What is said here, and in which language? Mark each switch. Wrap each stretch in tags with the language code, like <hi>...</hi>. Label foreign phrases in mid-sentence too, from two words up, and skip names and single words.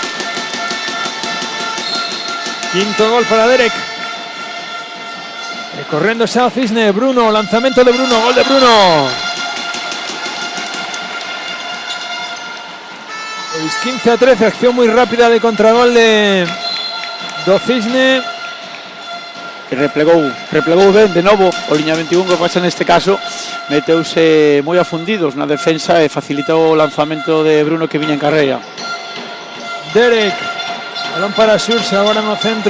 <es>Quinto gol para Derek. Corriendo Sao Cisne, Bruno, lanzamiento de Bruno, gol de Bruno. 15-13, acción muy rápida de contragol do Cisne.</es> <gl>Replegou ben de novo o liña 21, que pasa neste caso meteuse moi afundidos na defensa e facilitou o lanzamento de Bruno que viña en carreira. Derek, balón para Sursa, agora no centro.</gl>